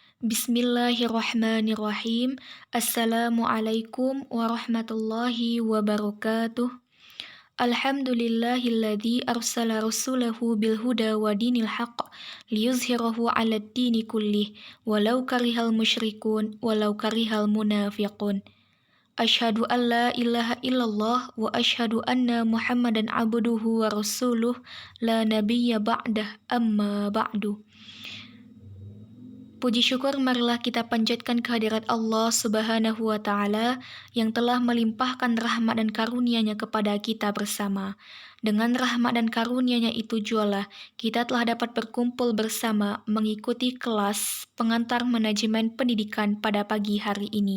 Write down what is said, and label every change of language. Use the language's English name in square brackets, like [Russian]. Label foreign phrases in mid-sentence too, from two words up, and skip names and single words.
[Arabic] بسم الله الرحمن الرحيم السلام عليكم ورحمة الله وبركاته. الحمد لله الذي أرسل رسوله بالهدى ودين الحق ليظهره على الدين كله ولو كره المشركون ولو كره المنافقون. أشهد أن لا إله إلا الله وأشهد أن محمدا عبده ورسوله لا نبي بعده أما بعد. [Indonesian] Puji syukur marilah kita panjatkan kehadirat Allah [Arabic] سبحانه وتعالى [Indonesian] yang telah melimpahkan rahmat dan karunia-Nya kepada kita bersama. Dengan rahmat dan karunia-Nya itu jualah kita telah dapat berkumpul bersama mengikuti kelas pengantar manajemen pendidikan pada pagi hari ini.